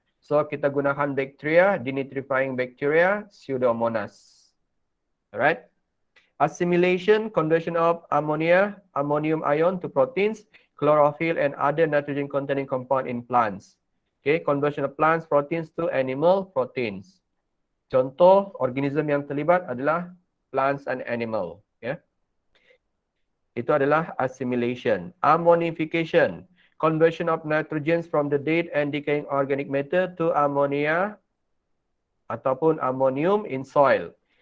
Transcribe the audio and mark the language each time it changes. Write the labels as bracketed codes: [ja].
[en] So [ms] kita gunakan [en] bacteria, denitrifying bacteria, Pseudomonas. Alright? Assimilation, conversion of ammonia, ammonium ion to proteins, chlorophyll and other nitrogen containing compound in plants. Okay, conversion of plants proteins to animal proteins. [ms] Contoh organisme yang terlibat adalah [en] plants and animal. [ms] Ya. Itu adalah assimilation. [en] Ammonification, conversion of nitrogens from the dead and decaying organic matter to ammonia [ms] ataupun [en] ammonium in soil.